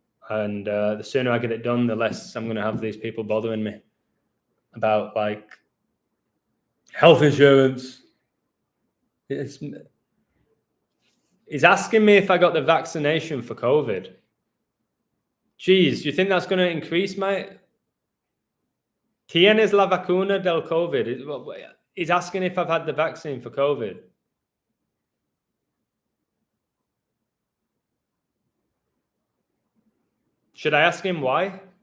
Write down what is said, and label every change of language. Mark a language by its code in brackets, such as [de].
[en] And the sooner I get it done, the less I'm going to have these people bothering me about like health insurance. He's asking me if I got the vaccination for COVID. Jeez, do you think that's going to increase my... [es] ¿Tienes la vacuna del COVID? [en] He's asking if I've had the vaccine for COVID. Should I ask him why?